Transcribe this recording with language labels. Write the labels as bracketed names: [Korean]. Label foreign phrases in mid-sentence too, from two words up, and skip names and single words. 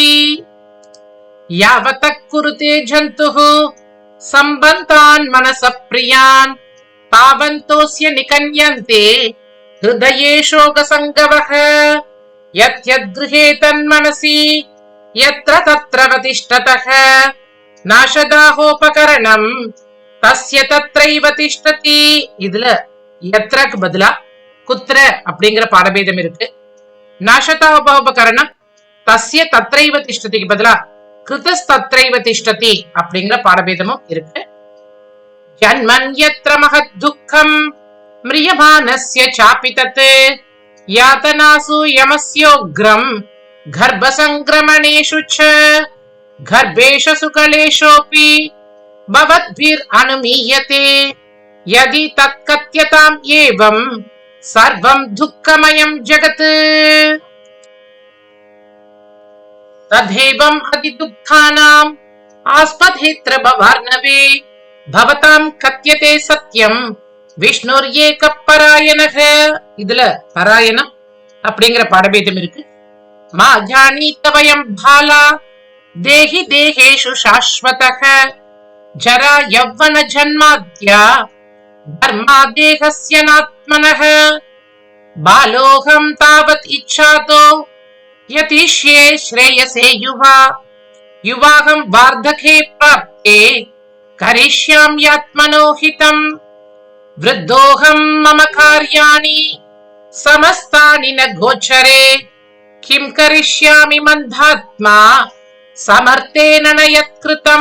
[Sanskrit] यावतः कुरुते जन्तुः सम्बन्धान् मनसः प्रियान् तावन्तोऽस्य निकन्यन्ते हृदये शोकसङ्गवः। यद्यद्गृहे तन्मनसि यत्र तत्रैव नाशदाहोपकरणम् तस्य तत्रैव तिष्ठति। [Tamil] இதுல यत्रக்கு பதிலா குத்ர அப்படிங்கிற பாடபேதம் இருக்கு. [Sanskrit] नाशतापोपकरणं तस्य तत्रैव तिष्ठतिக்கு [Tamil] பதிலா [Sanskrit] कृतस् तत्रैव तिष्ठति [Tamil] அப்படிங்கிற பாடபேதமும் இருக்கு. [Sanskrit] जन्मन् यत्र महत् दुःखं म्रियमाणस्य चापि तत् यातनासु यमस्योग्रं गर्भसङ्क्रमणेषु च गर्भेषु सुखलेशोऽपि भवद्भिर् अनुमीयते यदि तत्कथ्यताम् एवं सर्वं दुःखमयं जगत्। तदेवम् अधिदुःखानाम् आस्पदेऽत्र भवार्णवे भवताम् कथ्यते सत्यम् विष्णुर्येकः परायणः। [Tamil] இதுல பராயணம் அப்படிங்கிற பாடபேதம் இருக்கு. [Sanskrit] मा जानीत वयं बाला देही देहेषु शाश्वतः जरा यौवन जन्माद्या धर्मा देहस्य नात्मनः बालोऽहं तावद् इच्छातो यतिष्ये श्रेयसे युवा युवाहं वार्धके प्राप्ते करिष्याम्यात्मनो हितम् वृद्धोहं मम कार्याणि समस्तानि न गोचरे किं करिष्यामि मन्दात्मा समर्थेन न यत्कृतम्।